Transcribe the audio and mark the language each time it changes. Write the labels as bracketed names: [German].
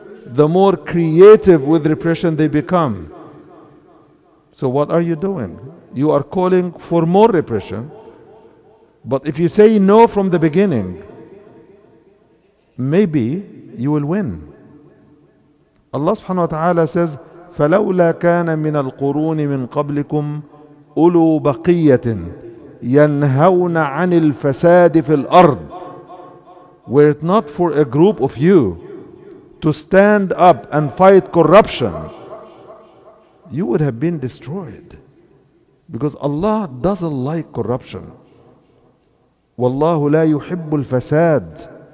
[English] the more creative with repression they become. So what are you doing? You are calling for more repression. But if you say no from the beginning, maybe you will win. Allah subhanahu wa ta'ala says, [Arabic] فَلَوْلَا كَانَ مِنَ الْقُرُونِ مِنْ قَبْلِكُمْ أُولُو بَقِيَّةٍ يَنْهَوْنَ عَنِ الْفَسَادِ فِي الْأَرْضِ. [English] Were it not for a group of you to stand up and fight corruption, you would have been destroyed. Because Allah doesn't like corruption. [Arabic] وَاللَّهُ لَا يُحِبُّ الْفَسَادِ.